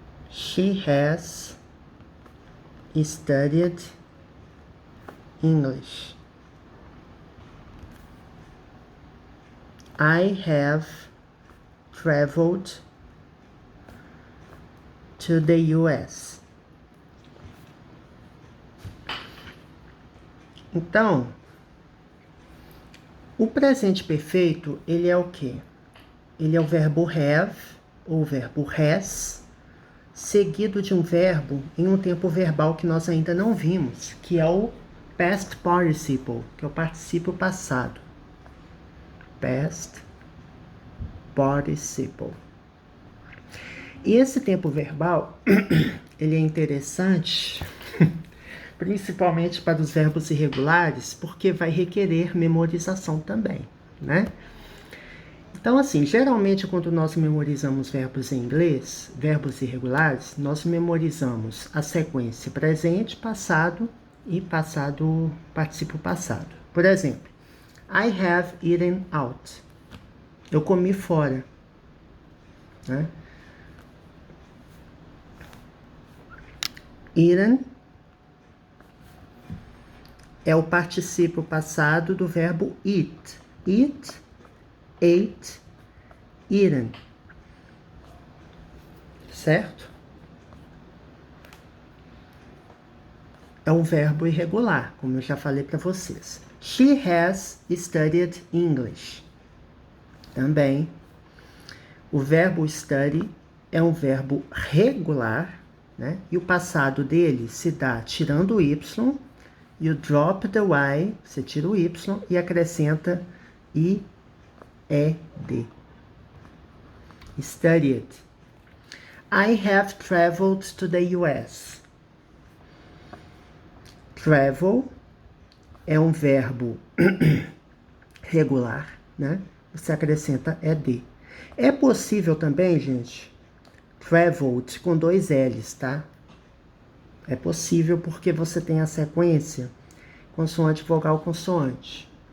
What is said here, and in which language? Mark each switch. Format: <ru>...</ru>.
<en>She has studied English. I have traveled to the US.</en> <pt>Então, o presente perfeito, ele é o quê? Ele é o verbo have, ou verbo has, seguido de um verbo em um tempo verbal que nós ainda não vimos, que é o past participle, que é o particípio passado. Past participle. E esse tempo verbal, ele é interessante, principalmente para os verbos irregulares, porque vai requerer memorização também, né? Então, assim, geralmente quando nós memorizamos verbos em inglês, verbos irregulares, nós memorizamos a sequência presente, passado e passado, particípio passado. Por exemplo,</pt> <en>I have eaten out.</en> <pt>Eu comi fora, né? Eaten é o particípio passado do verbo eat.</pt> <en>Eat, ate, eaten.</en> <pt>Certo? É um verbo irregular, como eu já falei para vocês.</pt> <en>She has studied English.</en> <pt>Também, o verbo study é um verbo regular, né? E o passado dele se dá tirando o Y,</pt> <en>you drop the Y,</en> <pt>você tira o Y e acrescenta IED.</pt> <en>Studied. I have traveled to the US.</en> <pt>Travel é um verbo regular, né? Você acrescenta ED. É possível também, gente, traveled com 2 L's, tá? É possível porque você tem a sequência consoante, vogal, consoante.</pt>